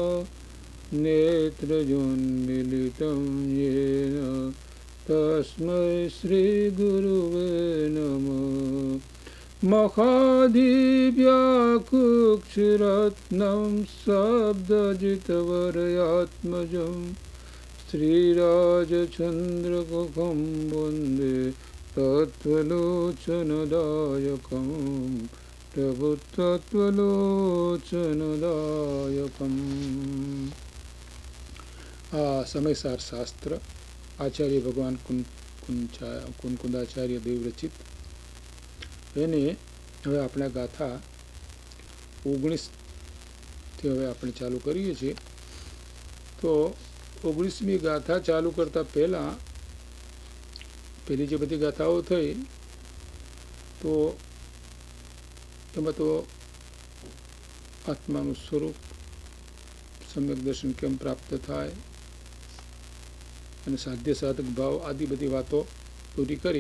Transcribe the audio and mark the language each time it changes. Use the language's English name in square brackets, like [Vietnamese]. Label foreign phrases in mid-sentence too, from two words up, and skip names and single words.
[Sanskrit] नेत्रयोन्मीलितं येन तस्मै श्रीगुरुवे नमः महादिव्याकुक्षरत्नं शब्दजितवरयात्मजं श्रीराजचन्द्रमुखं वन्दे तत्त्वलोचनदायकं प्रभुतत्त्वलोचनदायकम्। [Gujarati] આ સમયસાર શાસ્ત્ર આચાર્ય ભગવાન કુંકુંદાચાર્ય દેવ રચિત એને હવે આપણે ગાથા 19થી હવે આપણે ચાલુ કરીએ છીએ. તો 19મી ગાથા ચાલુ કરતા પહેલા પેલી જે બધી ગાથાઓ થઈ તો એમાં તો આત્માનું સ્વરૂપ સમ્યક દર્શન કેમ પ્રાપ્ત થાય અને સાધ્ય સાધક ભાવ આદિ બધી વાતો પૂરી કરી.